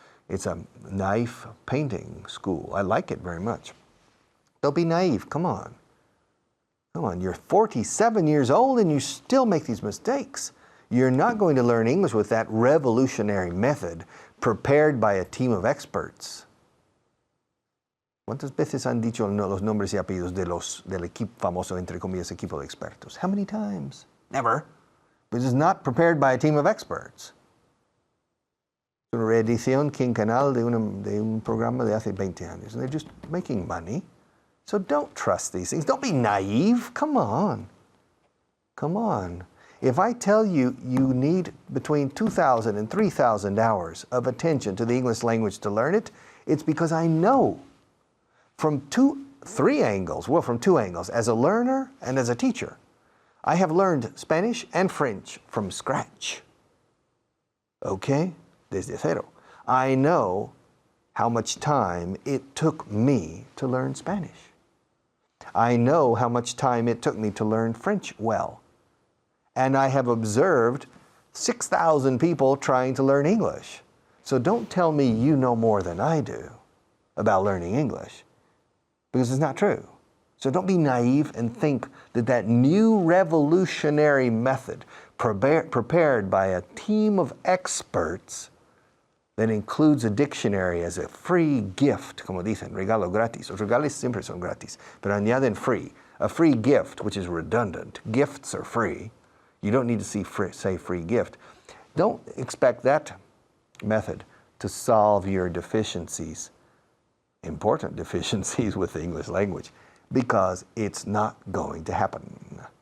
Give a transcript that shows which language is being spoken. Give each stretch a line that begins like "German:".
English: It's a knife painting school. I like it very much. Don't be naive. Come on. Come on. You're 47 years old and you still make these mistakes. You're not going to learn English with that revolutionary method prepared by a team of experts.
Spanish: ¿Cuántas veces han dicho los nombres y apellidos del equipo famoso, entre comillas, equipo de expertos?
English: How many times? Never. But it's not prepared by a team of experts.
Spanish: Una reedición quinquenal de un programa de hace 20 años.
English: And they're just making money. So don't trust these things. Don't be naive. Come on. Come on. If I tell you you need between 2,000 and 3,000 hours of attention to the English language to learn it, it's because I know from two angles, as a learner and as a teacher. I have learned Spanish and French from scratch. Okay?
Spanish: Desde cero.
English: I know how much time it took me to learn Spanish. I know how much time it took me to learn French well. And I have observed 6,000 people trying to learn English. So don't tell me you know more than I do about learning English, because it's not true. So don't be naive and think that new revolutionary method prepared by a team of experts that includes a dictionary as a free gift,
Spanish: como dicen, regalo gratis. Los regalos siempre son gratis, pero añaden free.
English: A free gift, which is redundant. Gifts are free. You don't need to say free gift. Don't expect that method to solve your deficiencies, important deficiencies with the English language, because it's not going to happen.